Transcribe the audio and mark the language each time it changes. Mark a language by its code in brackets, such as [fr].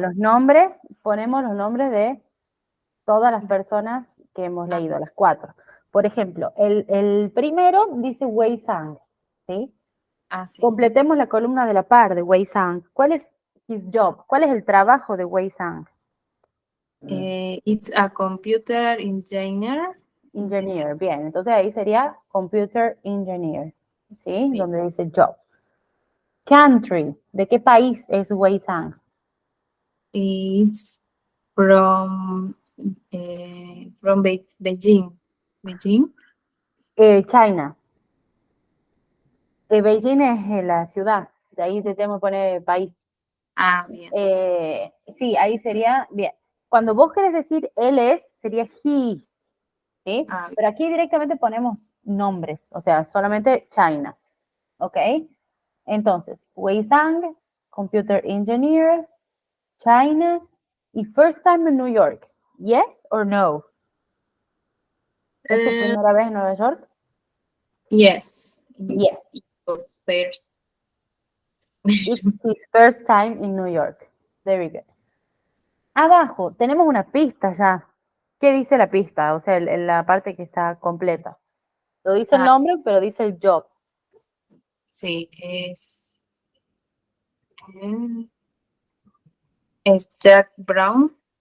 [es] los nombres, ponemos los nombres de todas las personas que hemos Ah. leído, las 4. Por ejemplo, el primero dice Wei Sang, ¿sí? Ah, sí. Completemos la columna de la par de Wei Sang. ¿Cuál es [en] his job? [es] ¿Cuál es el trabajo de Wei Sang? [en] It's a computer engineer. [es] Engineer, bien. Entonces ahí sería computer engineer, ¿sí? Sí. Donde dice job. Country, ¿de qué país es Wei Sang? [en] It's from Beijing. Beijing. [es] China. Beijing es la ciudad, de ahí te tengo que poner país. Ah, bien. Sí, ahí sería, bien. Cuando vos querés decir él es, sería his, ¿sí? Ah, bien. Pero aquí directamente ponemos nombres, o sea, solamente China, ¿ok? [en] Entonces, Wei Sang, Computer Engineer, China y First Time in New York. Yes or no? ¿Es su Eh, [es] primera vez en Nueva York? [en] yes. Yes. It's your first. It's his first time in New York. Very good. [es] Abajo tenemos una pista ya. ¿Qué dice la pista? O sea, la parte que está completa. Lo dice el Ah, nombre, pero dice el job. sí, es Jack Brown.